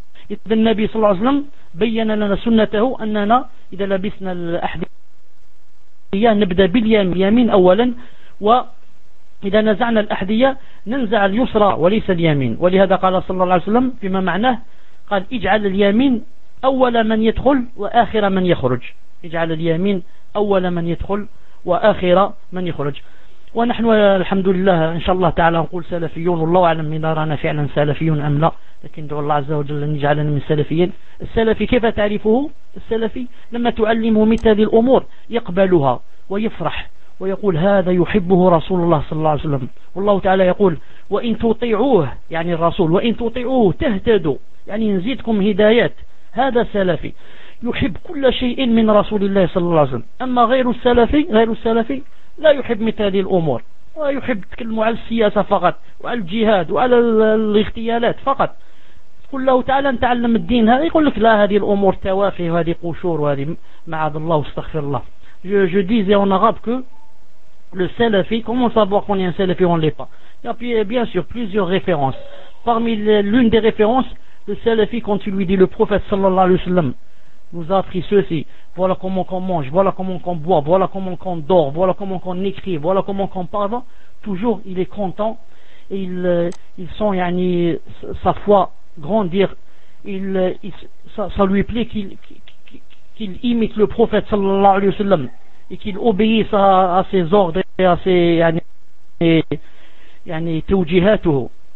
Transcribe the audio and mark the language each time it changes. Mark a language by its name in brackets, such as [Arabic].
[Arabic] Et le Nabi sallallahu alayhi wa sallam bayyana lana sunnatahu annana idha labisna al-ahdiya nabda bil yamin awalan wa idha naz'na al-ahdiya nanz'a al-yusra wa laysa al-yamin. Wa lihadha qala sallallahu alayhi wa sallam fima ma'nah qal ij'al al-yamin أول من يدخل وآخر من يخرج. اجعل اليمين أول من يدخل وآخر من يخرج. ونحن الحمد لله إن شاء الله تعالى نقول سلفيون, والله أعلم من دارنا فعلا سلفيون أم لا, لكن دعو الله عز وجل أن يجعلنا من السلفيين. السلفي كيف تعرفه؟ السلفي لما تعلمه مثل هذه الأمور يقبلها ويفرح ويقول هذا يحبه رسول الله صلى الله عليه وسلم. والله تعالى يقول وإن تطيعوه, يعني الرسول, وإن تطيعوه تهتدوا, يعني نزيدكم هدايات. هذا سلفي يحب كل شيء من رسول الله صلى الله عليه وسلم. أما غير السلفي لا يحب مثل هذه الأمور, ويحب تكلم على السياسة فقط وعلى الجهاد وعلى الاغتيالات فقط. قل له تعالى نتعلم الدين, هذا يقول لك لا, هذه الأمور توافي وهذه قشور وهذه معاذ الله واستغفر الله. [French] Je disais en arabe que le salafi, comment savoir qu'on est un salafi ou on l'est pas? Il y a bien sûr plusieurs références. Parmi l'une des références, le salafi, quand tu lui dis, le prophète sallallahu alayhi wa sallam nous a appris ceci, voilà comment qu'on mange, voilà comment qu'on boit, voilà comment qu'on dort, voilà comment qu'on écrit, voilà comment qu'on parle, toujours il est content et il sent yani, sa foi grandir, ça lui plaît qu'il imite le prophète sallallahu alayhi wa sallam et qu'il obéisse à ses ordres et à ses [Arabic] yani tawjihatuhu.